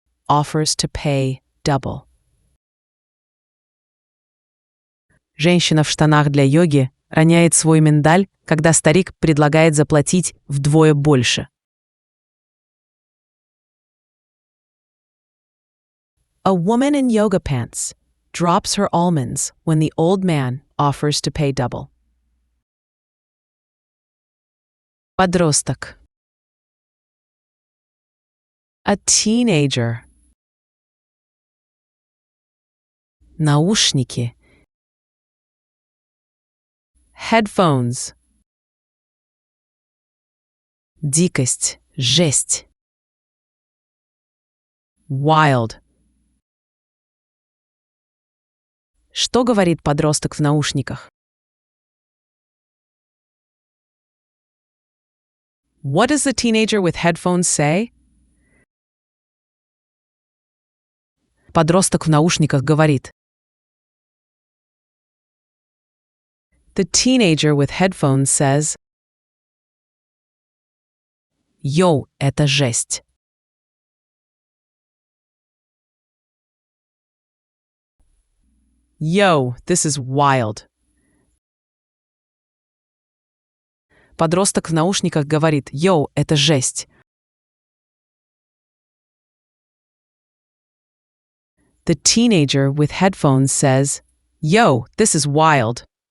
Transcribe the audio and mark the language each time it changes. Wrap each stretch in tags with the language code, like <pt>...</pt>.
<en>Offers to pay double.</en> <ru>Женщина в штанах для йоги роняет свой миндаль, когда старик предлагает заплатить вдвое больше.</ru> <en>A woman in yoga pants drops her almonds when the old man offers to pay double.</en> <ru>Подросток.</ru> <en>A teenager.</en> <ru>Наушники.</ru> <en>Headphones.</en> <ru>Дикость, жесть.</ru> <en>Wild.</en> <ru>Что говорит подросток в наушниках?</ru> <en>What does the teenager with headphones say?</en> <ru>Подросток в наушниках говорит.</ru> <en>The teenager with headphones says.</en> <ru>Йоу, это жесть.</ru> <en>Yo, this is wild.</en> <ru>Подросток в наушниках говорит: «Йоу, это жесть».</ru> <en>The teenager with headphones says, "Yo, this is wild."</en>